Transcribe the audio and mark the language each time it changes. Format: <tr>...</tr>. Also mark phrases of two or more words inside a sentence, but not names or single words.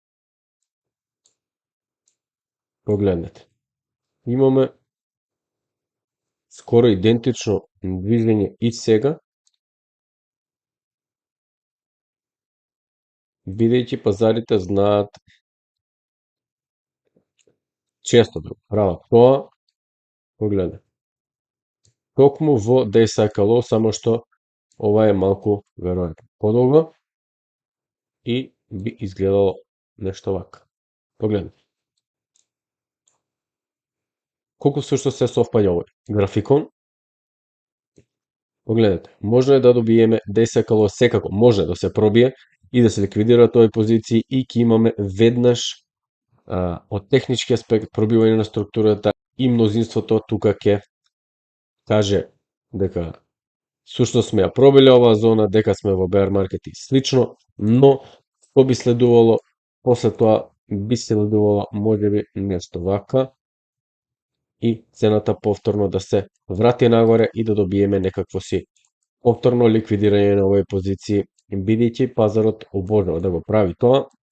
<mk>Погледнете, имаме скоро идентично движење и сега, бидејќи пазарите знаат често да прават тоа. Погледнете, токму во</mk> <en>day cycle low,</en> <mk>само што ова е малку веројатно подолго и би изгледало нешто вака. Погледнете, колку всушност се совпаѓа овој графикон. Погледнете, можно е да добиеме</mk> <en>day cycle low,</en> <mk>секако може да се пробие и да се ликвидираат овие позиции и ќе имаме веднаш од технички аспект, пробивање на структурата и мнозинството тука ќе каже дека сушност сме ја пробиле оваа зона, дека сме во</mk> <en>bear market</en> <mk>и слично, но што би следувало после тоа, би следувало можеби нешто вака и цената повторно да се врати нагоре и да добиеме некакво си повторно ликвидирање на овој позиции, бидејќи пазарот обожава да го прави тоа.</mk>